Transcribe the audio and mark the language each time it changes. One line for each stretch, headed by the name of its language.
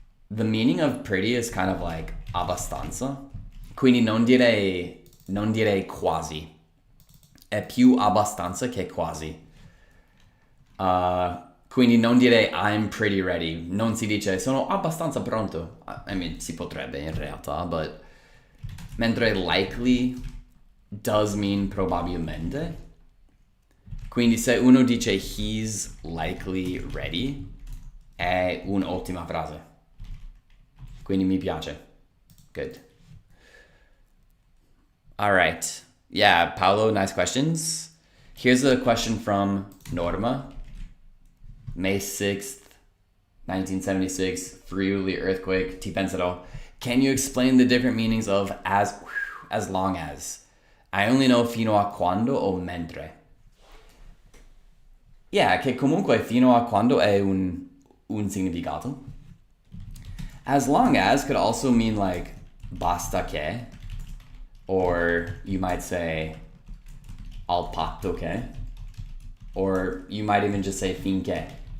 English: The meaning of pretty is kind of like abbastanza.
Italian: Quindi non direi quasi. È più abbastanza che quasi. Quindi non direi
English: I'm pretty ready.
Italian: Non si dice sono abbastanza pronto.
English: I mean,
Italian: si potrebbe in realtà, but mentre
English: likely does mean
Italian: probabilmente. Quindi se uno dice
English: he's likely ready,
Italian: è un'ottima frase. Quindi mi piace.
English: Good. All right. Yeah, Paolo, nice questions. Here's a question from Norma. May 6th, 1976, Friuli earthquake,
Italian: ti penserò.
English: Can you explain the different meanings of as long as? I only know
Italian: fino a quando o mentre. Yeah, che comunque fino a quando è un significato.
English: As long as could also mean like
Italian: basta che,
English: or you might say
Italian: al patto che,
English: or you might even just say
Italian: finché.